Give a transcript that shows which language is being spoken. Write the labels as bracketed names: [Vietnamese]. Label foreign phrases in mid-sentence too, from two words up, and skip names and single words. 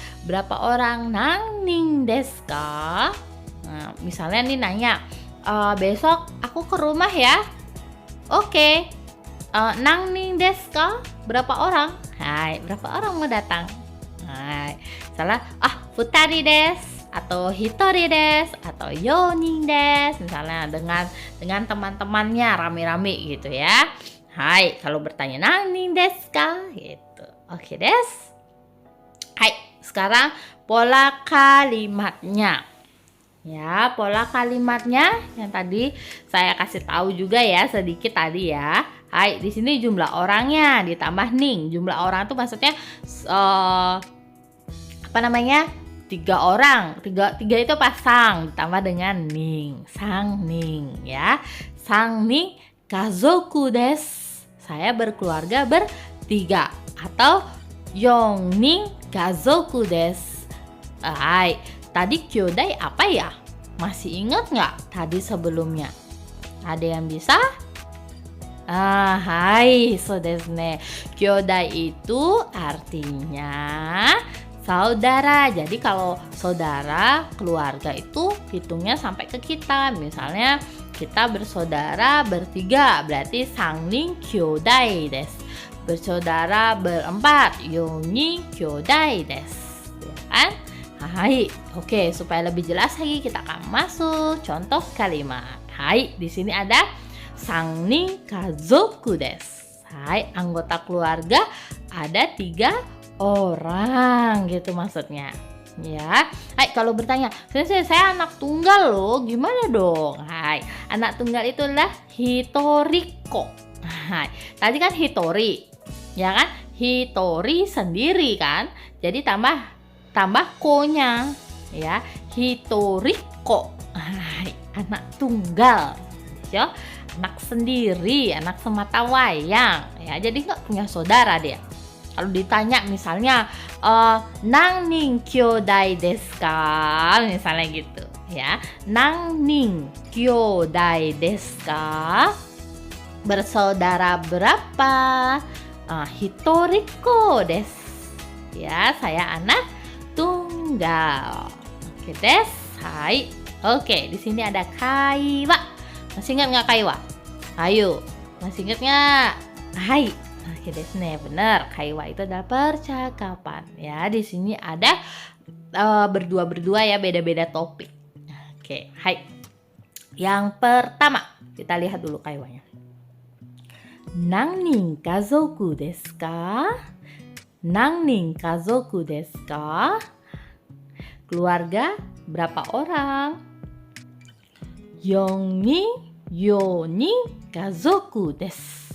[Indonesian] Berapa orang [Japanese] 何人ですか? [Indonesian] Nah, misalnya nih nanya, besok aku ke rumah ya. [Japanese] Oke. 何人ですか? [Indonesian] Berapa orang? Hai, berapa orang mau datang? Hai, salah. [Japanese] 二人です [Indonesian] atau [Japanese] 一人です [Indonesian] atau [Japanese] 四人です, [Indonesian] misalnya dengan teman-temannya rame-rame gitu ya. Hai, kalau bertanya [Japanese] 何人ですか [Indonesian] gitu. [Japanese] オーケーです. [Indonesian] Hai, sekarang pola kalimatnya. Ya, pola kalimatnya yang tadi saya kasih tahu juga ya sedikit tadi ya. Hai, di sini jumlah orangnya ditambah ning. Jumlah orang itu maksudnya 3 orang. 3 itu pasang ditambah dengan ning, [Japanese] 三人 [Indonesian] ya. [Japanese] 三人家族です. [Indonesian] Saya berkeluarga bertiga, atau [Japanese] 四人家族です. [Indonesian] Hai, tadi kyodai apa ya? Masih ingat nggak tadi sebelumnya? Ada yang bisa? Hai, [Japanese] そうですね. [Indonesian] Kyodai itu artinya saudara. Jadi kalau saudara, keluarga itu hitungnya sampai ke kita. Misalnya kita bersaudara bertiga, berarti [Japanese] 三人兄弟です. [Indonesian] Bersaudara berempat, [Japanese] 四人兄弟です. [Indonesian] Ya kan? Hai, oke, supaya lebih jelas lagi kita akan masuk contoh kalimat. Hai, di sini ada [Japanese] 三人家族です. [Indonesian] Hai, anggota keluarga ada 3 orang gitu maksudnya ya. Hai, kalau bertanya, saya anak tunggal loh, gimana dong? Hai, anak tunggal itu adalah hitoriko. Hai, tadi kan hitori ya kan, hitori sendiri kan, jadi tambah ko-nya ya, hitoriko. Hai, anak tunggal ya, anak sendiri, anak semata wayang ya, jadi nggak punya saudara dia. Kalau ditanya misalnya [Japanese] 何人兄弟ですか, [Indonesian] misalnya gitu ya, [Japanese] 何人兄弟ですか, [Indonesian] bersaudara berapa? [Japanese] 一人っ子です [Indonesian] ya, saya anak tunggal. [Japanese] オーケーです. [Indonesian] Hai. Oke, di sini ada kaiwa. Masih ingat nggak kaiwa? Ayo, masih ingat nggak? Hai. [Japanese] オーケーですね, benar. [Indonesian] Kaiwa itu adalah percakapan. Ya, di sini ada berdua ya, beda-beda topik. Oke, hai. Yang pertama, kita lihat dulu kaiwanya. [Japanese] 何人家族ですか? 何人家族ですか? [Indonesian] Keluarga berapa orang? [Japanese] 四人家族です.